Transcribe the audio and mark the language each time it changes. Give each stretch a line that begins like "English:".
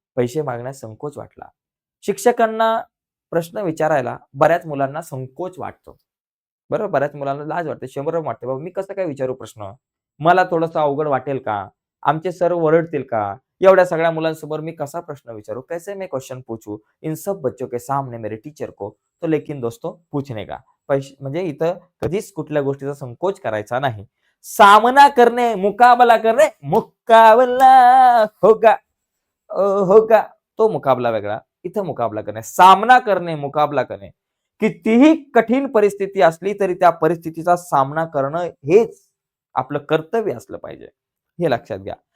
Marathi: पैसे मागण्यास संकोच वाटला। शिक्षकांना प्रश्न विचारायला बऱ्याच मुलांना संकोच वाटतो। बरोबर, बऱ्याच मुलांना लाज वाटते, शरम वाटते, बाबा मी कसं काय विचारू प्रश्न? मला थोडंसं अवघड वाटेल का? आमचे सर ओरडतील का? एवढ्या सगळ्या मुलांसमोर मी कसा प्रश्न विचारू?
Hindi: कैसे मैं क्वेश्चन पूछूं? इन सब बच्चों के सामने मेरे टीचर को? तो लेकिन दोस्तों पूछने का।
Marathi: म्हणजे इथं कधीच कुठल्या गोष्टीचा संकोच करायचा नाही। सामना करणे, मुकाबला करणे,
Hindi: मुकाबला होगा होगा,
Marathi: तो मुकाबला वेगळा, इथं मुकाबला करणे। सामना करणे, मुकाबला करणे, कितीही कठीण परिस्थिती असली तरी त्या परिस्थितीचा सामना करणं हेच आपलं कर्तव्य असलं पाहिजे. हे लक्षात घ्या.